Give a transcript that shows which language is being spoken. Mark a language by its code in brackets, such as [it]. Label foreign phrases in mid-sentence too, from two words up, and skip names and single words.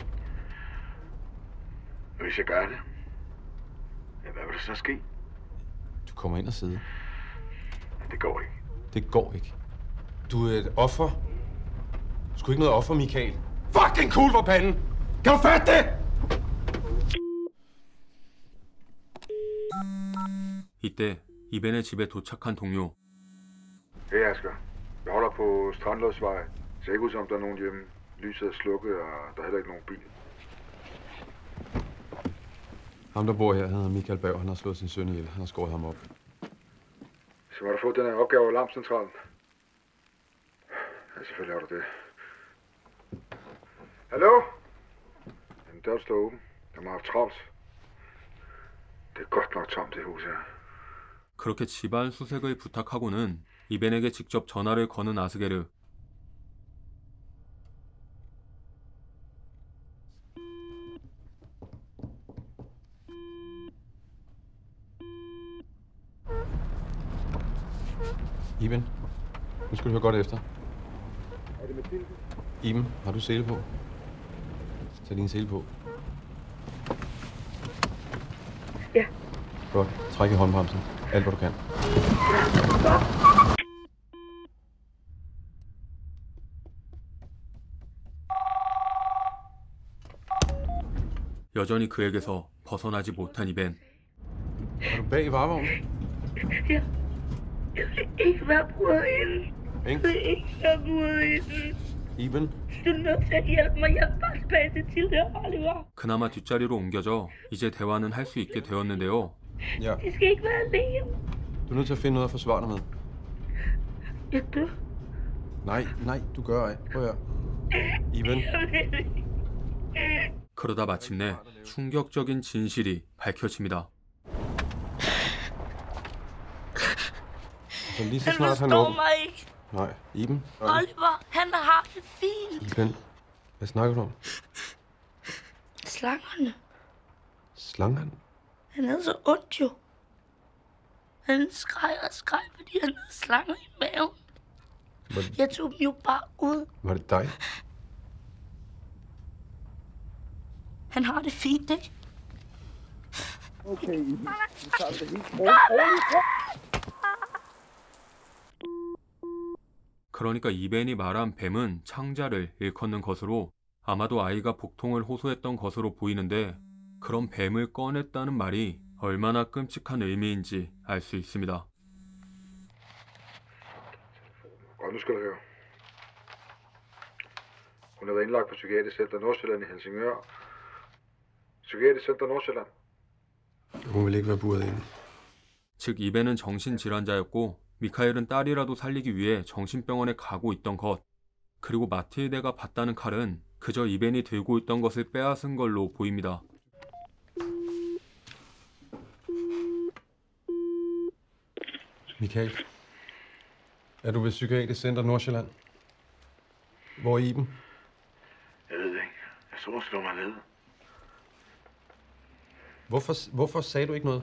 [da] Hvis jeg gør det, ja, hvad vil der så ske? Du kommer ind og sidder. Det går ikke. Det går ikke. Du er et offer. Du skulle ikke noget offer, Michael. [en] Fucking cool [da] for panden! Kan du fatte det? [ko] 이때 이벤의 집에 도착한 동료. [da] Hey Asger, jeg holder på Strandløsvej. Det ser ikke ud som, der er nogen hjemme. Lyset er slukket, og der er heller ikke nogen bil. Ham, der bor her, han hedder Michael Berg. Han har slået sin søn ihjel. Han har skåret ham op. Så må du få den her opgave af Alarmcentralen. Ja, selvfølgelig har du det. Hallo? Jamen, døren står åben. Jeg må have haft travlt. Det er godt nok tomt, det hus her. [ko] 그렇게 집안 수색을 부탁하고는 이벤에게 직접 전화를 거는 아스게르. [da] Iben, nu skal du høre godt efter. Er det Mathilde? Iben, har du sele på? Tag din sele på. Ja. Godt. Træk i håndbremsen. Alt, hvad du kan. [ko] 여전히 그에게서 벗어나지 못한 이벤. [da] Er du bag i varevognen? Ja. Jeg vil ikke være bruden. Jeg Ikke? vil ikke være bruden. Iben? Du er nødt til at hjælpe mig. Jeg vil bare tilbage til Tilde og Oliver. [ko] 그나마 뒷자리로 옮겨져 이제 대화는 할 수 있게 되었는데요. [da] Ja. De skal ikke være alene. Du er nødt til at finde noget at forsvare dig med. Jeg dør. Nej, du gør ej. Prøv at høre. Iben? [ko] 그러다 마침내 충격적인 진실이 밝혀집니다. [da] Så lige så Han snart han forstår åbner... mig ikke. Nej, Iben? Oliver, han har det fint. Iben, hvad snakker du om? Slangerne. Slangeren? Han havde så ondt jo. Han skreg, fordi han havde slanger i maven. Jeg tog dem jo bare ud. Var det dig? Han har det fint, ikke? Okay, vi tager det helt [ko] 그러니까 이벤이 말한 뱀은 창자를 일컫는 것으로 아마도 아이가 복통을 호소했던 것으로 보이는데 그런 뱀을 꺼냈다는 말이 얼마나 끔찍한 의미인지 알 수 있습니다. [da] Og nu skal du høre. Hun har været indlagt på Psykiatrisk Center Nordsjælland i Helsingør. Psykiatrisk Center Nordsjælland. Hun vil ikke være buret inde. [ko] 즉 이벤은 정신질환자였고 미카엘은 딸이라도 살리기 위해 정신병원에 가고 있던 것. 그리고 마틸데가 봤다는 칼은 그저 이벤이 들고 있던 것을 빼앗은 걸로 보입니다. [da] Michael, er du ved Psykiatrisk Center Nordsjælland? Hvor er Iben? Jeg ved det ikke. Jeg tror, hun slår mig ned. Hvorfor sagde du ikke noget?